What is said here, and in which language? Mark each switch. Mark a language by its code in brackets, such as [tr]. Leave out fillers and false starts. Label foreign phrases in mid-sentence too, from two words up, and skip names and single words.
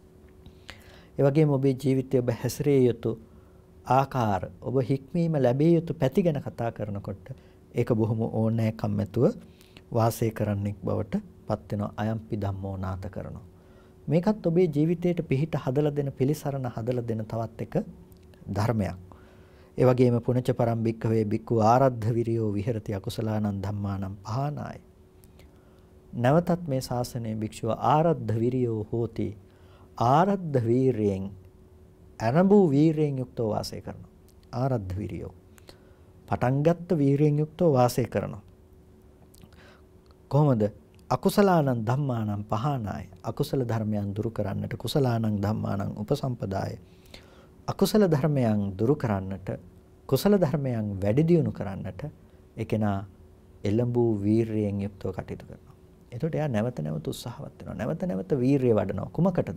[si] ඒ වගේම ඔබේ ජීවිතය ඔබ හැසිරිය යුතු ආකාර, ඔබ හික්මීම ලැබිය යුතු පැති ගැන කතා කරනකොට ඒක බොහොම ඕනෑකම් ඇතුව වාසය කරන්නෙක් බවට පත් වෙනවා. [pi] අයම්පි ධම්මෝ නාත කරනවා. [si] මේකත් ඔබේ ජීවිතයට පිහිට හදලා දෙන, පිළිසරණ හදලා දෙන තවත් එක ධර්මයක්. ඒ වගේම [pi] පුණජ පරම් භික්ඛවේ භික්ඛු ආරද්ධ විරියෝ විහෙරති අකුසලානං ධම්මානං පහනාය. [si] නැවතත් මේ ශාසනයේ භික්ෂුව [pi] ආරද්ධ විරියෝ හෝති. [si] ආරද්ධ වීරයෙන් අරඹු වීරයෙන් යුක්තව වාසය කරනවා. [pi] ආරද්ධ විරියෝ [si] පටන් ගත්ත වීරයෙන් යුක්තව වාසය කරනවා. කොහොමද? [pi] අකුසලානං ධම්මානං පහනාය. [si] අකුසල ධර්මයන් දුරු කරන්නට, [pi] කුසලානං ධම්මානං උපසම්පදාය. [si] අකුසල ධර්මයන් දුරු කරන්නට, කුසල ධර්මයන් වැඩි දියුණු කරන්නට ඒකේනා එළඹු වීරයෙන් යුක්තව කටයුතු කරනවා. එතකොට එයා නැවත නැවත උත්සාහවත් වෙනවා. නැවත නැවත වීරිය වඩනවා. කුමකටද?